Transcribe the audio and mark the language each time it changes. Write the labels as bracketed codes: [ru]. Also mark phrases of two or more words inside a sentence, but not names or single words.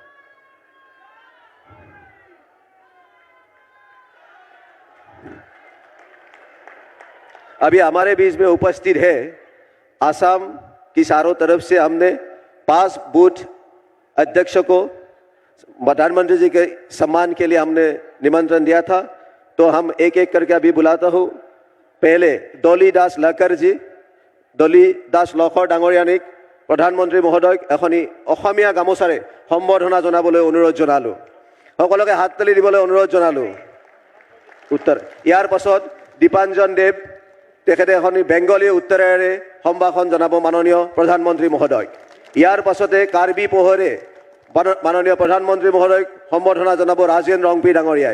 [hi] अभी हमारे बीच में उपस्थित है आसाम की चारों तरफ से हमने 5 बूथ अध्यक्षों को प्रधानमंत्री जी के सम्मान के लिए हमने निमंत्रण दिया था, तो हम एक एक करके अभी बुलाता हूं। [as] पहले डॉली दास लकर जी, डॉली दास लखर ডাঙৰীয়াক প্ৰধানমন্ত্ৰী মহোদয় এখনি অসমীয়া গামোচাৰে সম্বৰ্ধনা জনাবলৈ অনুৰোধ জনালো। সকলোকে হাত তালি দিবলৈ অনুৰোধ জনালো। উত্তৰ ইয়াৰ পাছত দীপাঞ্জন দেৱ তেখেতে এখনি বেংগলী উত্তৰেৰে সম্ভাষণ জনাব মাননীয় প্ৰধানমন্ত্ৰী মহোদয়। ইয়াৰ পাছতে কাৰ্বি পোহৰে মাননীয় প্ৰধানমন্ত্ৰী মহোদয় সম্বৰ্ধনা জনাব ৰাজেন ৰংপি ডাঙৰীয়াই।